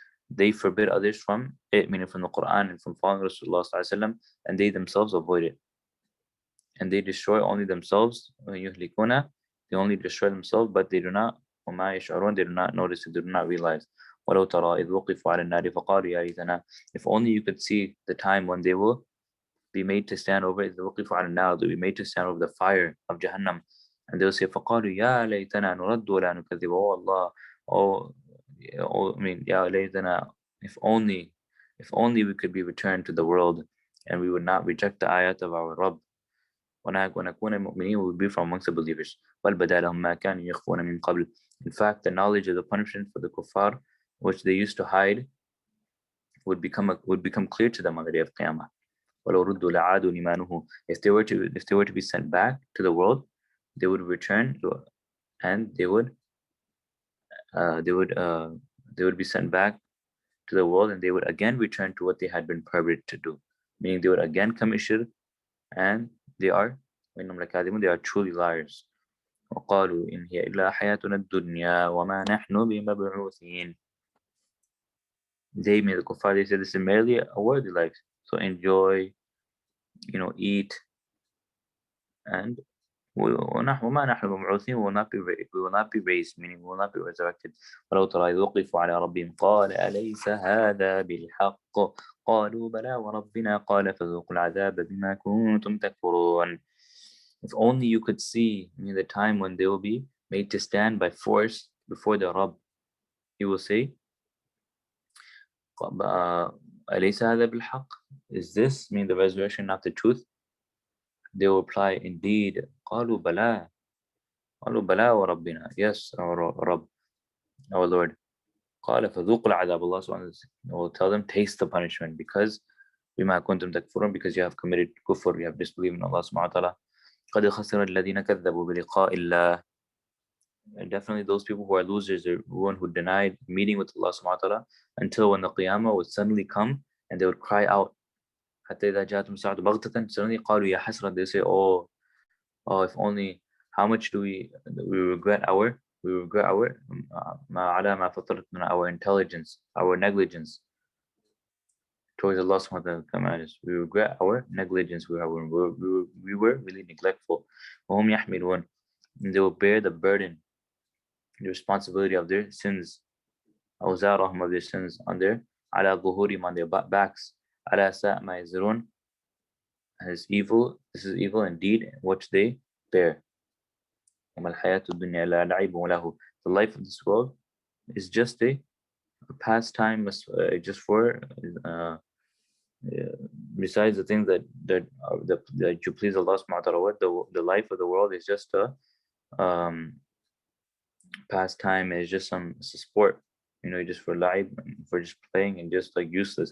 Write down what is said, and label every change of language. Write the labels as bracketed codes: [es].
[en] They forbid others from it, meaning from the Quran and from following Rasulullah sallallahu alaihi wasallam, and they themselves avoid it. And they destroy only themselves. [ar] يهلكون, [en] they only destroy themselves, but they do not. [ar] وما يشعرون, [en] they do not notice it, they do not realize. [ar] ولو ترى إذ وقفوا على النار فقالوا يا ليتنا. [en] If only you could see the time when they will be made to stand over it, they'll be made to stand over the fire of Jahannam, and they'll say [ar] فقالوا يا ليتنا نرد ولا نكذب. [en] Oh Allah, I mean, [ar] يا ليتنا, [en] if only we could be returned to the world and we would not reject the ayat of our Rabb. [ar] ونكون مؤمنين, [en] we would be from amongst the believers. [ar] بل بدا لهم ما كانوا يخفون من قبل. [en] In fact, the knowledge of the punishment for the kuffar, which they used to hide, would become clear to them on the day of Qiyamah. [ar] ولو ردوا لعادوا لما نهوا. [en] If they were to be sent back to the world, they would return, and they would be sent back to the world, and they would again return to what they had been prohibited to do, meaning they would again commit shirk, and they are truly liars. [ar] وقالوا إن هي إلا حياتنا الدنيا وما نحن بمبعوثين. [en] They, mean the kuffar, they said this is merely a worldly life, so enjoy, eat, and [ar] وما نحن بمبعوثين, [en] we will not be raised, meaning we will not be resurrected. [ar] ولو ترى إذ وقفوا على ربهم قال أليس هذا بالحق قالوا بلى وربنا قال فذوقوا العذاب بما كنتم تكفرون. [en] If only you could see the time when they will be made to stand by force before the Rabb, he will say [ar] أليس هذا بالحق, [en] is this, the resurrection, not the truth? They will reply, indeed. [ar] قالوا بلى وربنا, [en] yes, our Rabb, our Lord. [ar] قال فذوقوا العذاب. [en] Allah subhanahu will tell them, taste the punishment because [ar] بما كنتم تكفرون, [en] because you have committed kufr, you have disbelieved in Allah subhanahu wa ta'ala. [ar] قد خسر الذين كذبوا بلقاء الله. [en] And definitely those people who are losers are one who denied meeting with Allah subhanahu wa ta'ala until when the Qiyamah would suddenly come and they would cry out. [ar] حتى إذا جاءتهم الساعة بغتة [en] suddenly [ar] قالوا يا حسرة, [en] they say, oh, if only, how much do we regret our [ar] على ما فطرتنا, [en] our intelligence, our negligence towards Allah subhanahu wa ta'ala. We regret our negligence, we were really neglectful. [ar] وهم يحملون, [en] and they will bear the burden, the responsibility of their sins, [ar] أوزارهم, [en] of their sins, on their [ar] على ظهورهم, [en] on their backs, [ar] على ساء ما يزرون, [en] as evil, this is evil indeed which they bear. [ar] وما الحياة الدنيا إلا لعب وله. [en] The life of this world is just a pastime, just for besides the things that you please Allah subhanahu wa ta'ala with. The life of the world is just a pastime, is just it's a sport, just for life, for just playing, and just like useless.